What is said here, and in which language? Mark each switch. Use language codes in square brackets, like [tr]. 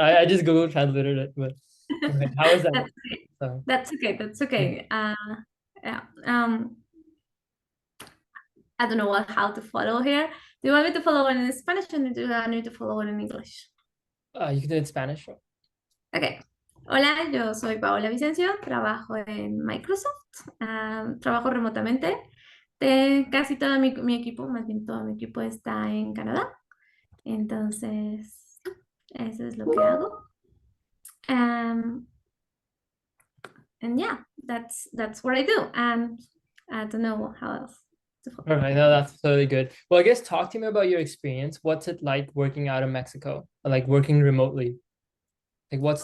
[en] I just Google translated it, but okay, how is that? That's okay. So, That's okay. That's yeah. okay. Yeah. I don't know how to follow here. Do you want me to follow it in Spanish or do I need to follow it in English? You can do it in Spanish. Sure. Okay. [es] Hola, yo soy Paola Vicencio, trabajo en Microsoft, trabajo remotamente. Casi todo mi equipo, más bien todo mi equipo está en Canadá. Entonces, eso es lo que hago. [en] Um, and yeah, that's what I do. And I don't know how else to follow. Perfect. No, that's totally good. Well, I guess talk to me about your experience. What's it like working out of Mexico? Like working remotely? Like what's